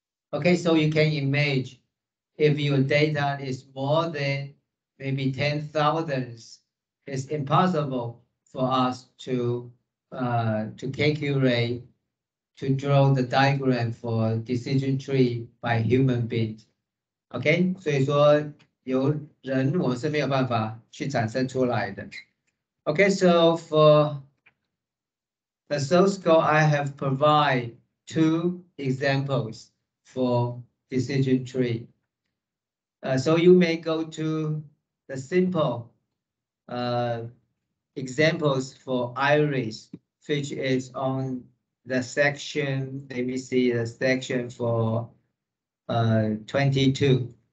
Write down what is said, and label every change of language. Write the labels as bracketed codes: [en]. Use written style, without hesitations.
[en] Okay, so you can imagine if your data is more than maybe 10,000, it's impossible for us to calculate, to draw the diagram for decision tree by human being. [zh] OK, 所以说由人我是没有办法去产生出来的。 [en] OK, so for the source code, I have provided 2 examples for decision tree. So you may go to the simple examples for iris, which is on the section, let me see the section for 22.